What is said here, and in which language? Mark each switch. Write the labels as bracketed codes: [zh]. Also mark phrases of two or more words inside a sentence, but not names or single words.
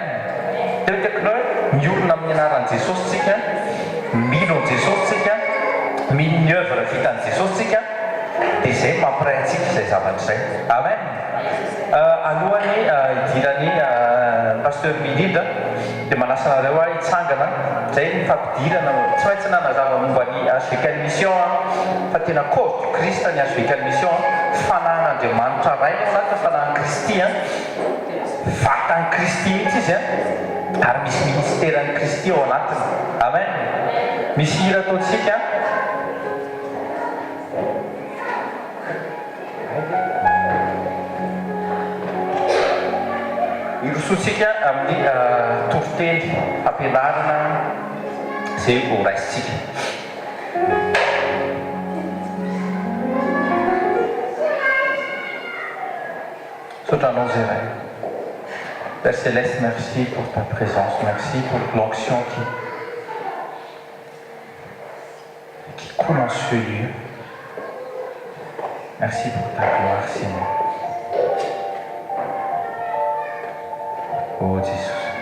[mg] Teotekinao hoe miorina amin'ny anaran'i Jesosy tsika, mino an'i Jesosy tsika, mino ny œuvre vitan'i Jesosy tsika, dia izay mampiray antsika izay zavatra izay. Amen. Alohany idiran'ny pasteur Milida dia manasa anareo hitsangana zay mifampidirana tsy maintsy nanazava momba ny HVK mission fa tena [fr] corps du Christ [mg] ny HVK mission fanan'Andriamanitra ray ao anaty fanan'ny Kristy vatan'ny Kristy mihitsy izy ary misy ministèran'ny Kristy ao anatiny. Amen. Misy hira ataontsika Ilusutsika amin'ny toriteny fampianarana izay ho raisitsika. Sotranao zay iray. [fr] Père Céleste, merci pour ta présence, merci pour l'onction qui coule en ce lieu. Merci pour ta gloire, Seigneur. Oh Jésus.